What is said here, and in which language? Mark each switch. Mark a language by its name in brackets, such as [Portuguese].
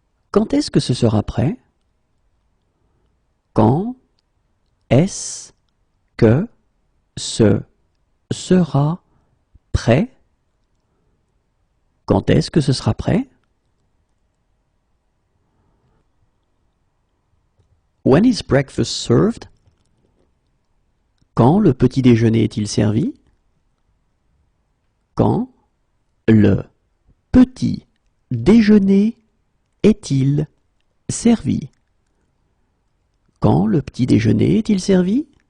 [French] Quand est-ce que ce sera prêt? Quand est-ce que ce sera prêt? Quand est-ce que ce sera prêt? [English] When is breakfast served? [French] Quand le petit déjeuner est-il servi? Quand le petit déjeuner est-il servi? Quand le petit déjeuner est-il servi?